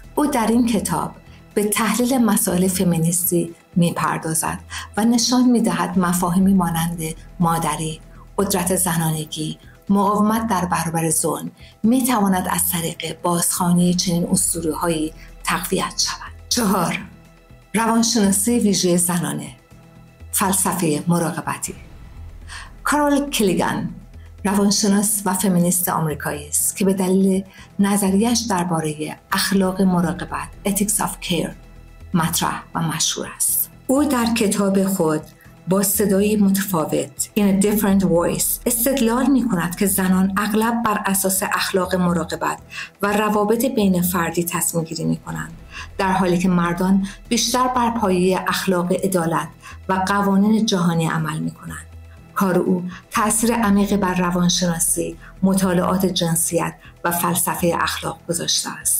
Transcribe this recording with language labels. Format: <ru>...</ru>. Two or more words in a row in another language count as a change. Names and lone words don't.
<fa>او در این کتاب به تحلیل مسائل فمینیستی می‌پردازد و نشان می‌دهد مفاهیمی مانند مادری، قدرت زنانگی، مقاومت در برابر ظلم می‌تواند از طریق بازخوانی چنین اسطوره‌هایی تقویت شود. 4. روانشناسی ویژه زنانه، فلسفه مراقبتی. کارول کلیگان روانشناس و فمینیست آمریکایی است که به دلیل نظریه‌اش درباره اخلاق مراقبت</fa> <en>ethics of care</en> <fa>مطرح و مشهور است. او در کتاب خود با صدایی متفاوت</fa> <en>in a different voice</en> <fa>استدلال می‌کند که زنان اغلب بر اساس اخلاق مراقبت و روابط بین فردی تصمیم گیری می‌کنند، در حالی که مردان بیشتر بر پایه اخلاق عدالت و قوانین جهانی عمل می‌کنند. کار او تأثیر عمیقی بر روانشناسی، مطالعات جنسیت و فلسفه اخلاق گذاشته است.</fa>